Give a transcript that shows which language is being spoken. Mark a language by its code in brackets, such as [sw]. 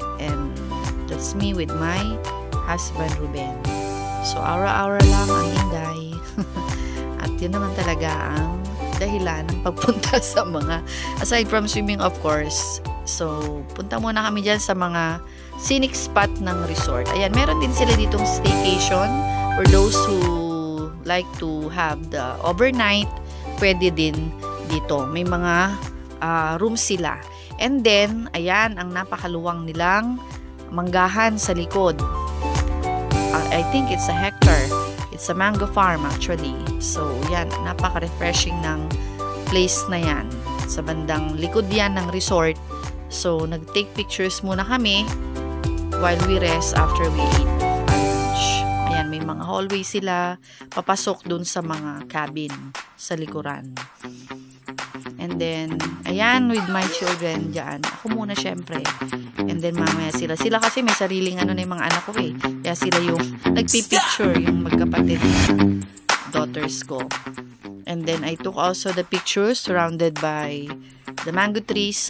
[en] And that's me with my husband, Ruben. [tl] So, aura-aura lang ang Inday. At yun naman talaga ang dahilan ng pagpunta sa mga, [en] aside from swimming of course. [tl] So, punta muna kami dyan sa mga scenic spot ng resort. Ayan, meron din sila ditong [en] staycation for those who like to have the overnight. [tl] Pwede din dito. May mga rooms sila. [en] And then, [tl] ayan, ang napakaluwang nilang manggahan sa likod. [en] I think it's a hectare. It's a mango farm actually. [tl] So, yan, napaka-refreshing ng place na yan. Sa bandang likod yan ng resort. [en] So, nag-take pictures muna kami while we rest after we eat our lunch. [tl] Ayan, may mga hallway sila. Papasok dun sa mga cabin sa likuran. [en] And then, [tl] ayan, [en] with my children dyan. [tl] Ako muna syempre. And then, mamaya sila. Sila kasi may sariling ano na yung mga anak ko eh. Kaya sila yung nagpipicture, yung magkapatid daughters ko. [en] And then, I took also the pictures surrounded by the mango trees.